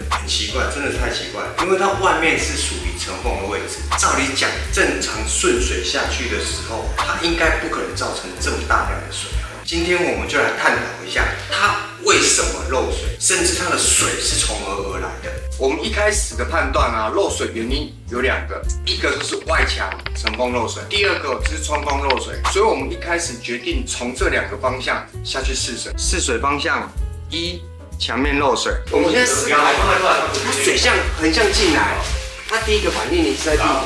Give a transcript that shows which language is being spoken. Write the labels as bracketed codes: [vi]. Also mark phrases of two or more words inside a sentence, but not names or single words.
[zh] 很奇怪，真的太奇怪了，因为它外面是属于层缝的位置。照理講，正常順水下去的時候，它應該不可能造成這麼大量的水。今天我們就來探討一下，它為什麼漏水，甚至它的水是從何而來的。我們一開始的判斷啊，漏水原因有兩個，一個就是外牆層縫漏水，第二個就是窗框漏水。所以我們一開始決定從這兩個方向下去試水。試水方向一，牆面漏水。我們現在思考，它水橫向進來，它第一個反應你是在地底。